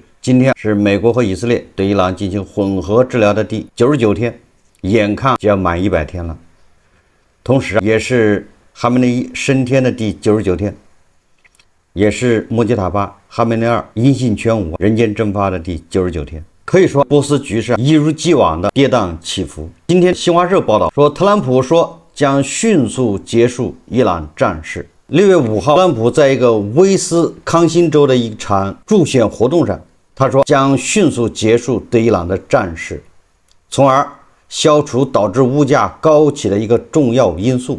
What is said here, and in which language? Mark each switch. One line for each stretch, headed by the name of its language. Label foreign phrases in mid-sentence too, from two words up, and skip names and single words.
Chinese: 今天是美国和以色列对伊朗进行混合治療的第99天，眼看就要滿100天了，同時也是哈梅内伊升天的第99天，也是穆吉塔巴、哈梅内伊音信全无、人间蒸發的第99天。可以說波斯局勢一如既往的跌宕起伏。今天新華社報道說，特朗普說將迅速結束伊朗戰事。6月5號，特朗普在一個威斯康辛州的一場助選活動上，他說將迅速結束對伊朗的戰事，從而消除導致物價高企的一個重要因素。